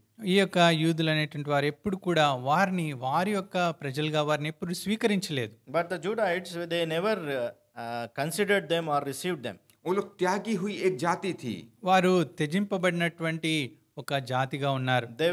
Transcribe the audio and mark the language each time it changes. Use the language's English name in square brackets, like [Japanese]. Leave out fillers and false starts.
[Telugu] ఈ యొక్క యూదులు అనేటువంటి వారు ఎప్పుడు కూడా వారి యొక్క ప్రజలుగా వారిని ఎప్పుడు స్వీకరించలేదు. [English] But the Judahites, they never considered them or received them. [Hindi] वो लोग त्यागी हुई एक जाति थी. [Telugu] వారు త్యజింపబడినటువంటి ఒక జాతిగా ఉన్నారు.